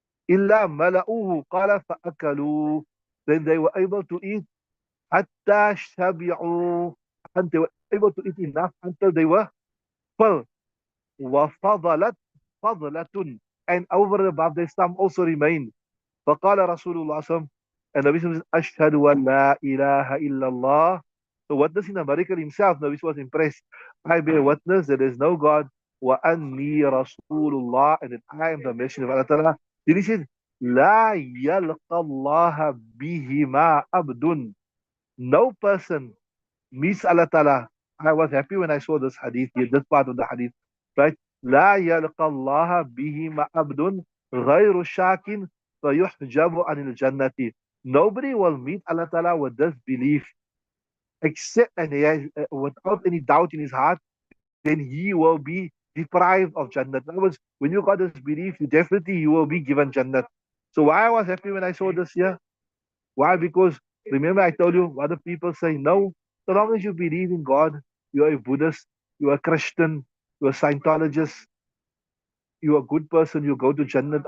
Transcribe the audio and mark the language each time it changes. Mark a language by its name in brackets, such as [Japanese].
[Arabic] إلا ملأوه قال فأكلوا. [English] Then they were able to eat [Arabic] حتى شبعوا, [English] and they were able to eat enough until they were full. [Arabic] وفضلت فضلة, [English] and over and above there some also remained. [Arabic] فقال رسول الله صلى الله عليه وسلم, [English] and Nabi says, [Arabic] أشهد أن لا إله إلا الله. [English] So witnessing the miracle himself, Nabi was impressed. I bear witness that there is no God, [Arabic] وأني رسول الله, [English] and that I am the messenger of Allah. Then he said, [Arabic] لا يلقى الله بهما عبد. [English] No person meets Allah Ta'ala. I was happy when I saw this hadith here, this part of the hadith, right? [Arabic] لا يلقى الله بهما عبد غير شاك فيحجب عن الجنة. [English] Nobody will meet Allah Ta'ala with this belief, except, and he has, without any doubt in his heart, then he will be deprived of Jannat. In other words, when you got this belief, you definitely you will be given Jannat. So why I was happy when I saw this here? Why? Because remember I told you what the people say, no, so long as you believe in God, you are a Buddhist, you are a Christian, you are a Scientologist, you are a good person, you go to Jannat.